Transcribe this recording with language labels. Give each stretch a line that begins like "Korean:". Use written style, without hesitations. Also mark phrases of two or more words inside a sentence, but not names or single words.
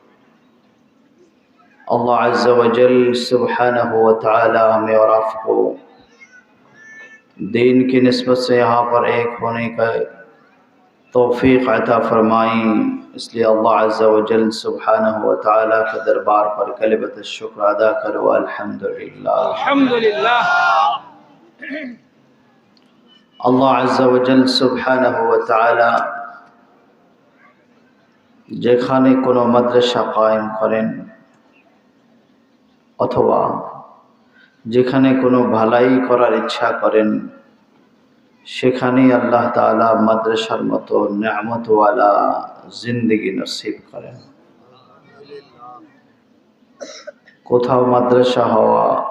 Arabic: اللہ عز و جل سبحانہ و تعالی
Urdu: ہمیں اور آپ کو دین کی نسبت سے یہاں پر ایک ہونے کا توفیق عطا فرمائیں اس لیے اللہ عز و جل سبحانہ و تعالی کے دربار پر
Arabic: کلمۃ الشکر
Urdu: ادا کرو الحمدللہ الحمدللہ
Arabic: اللہ عز و جل سبحانہ و تعالی
Bangla: যেখানে কোনো মাদ্রাসা কায়েম করেন অথবা যেখানে কোনো ভালাই করার ইচ্ছা করেন সেখানেই আল্লাহ তাআলা মাদ্রাসার মতো নিয়ামতওয়ালা জিন্দেগি নসিব করেন কোথাও মাদ্রাসা হওয়া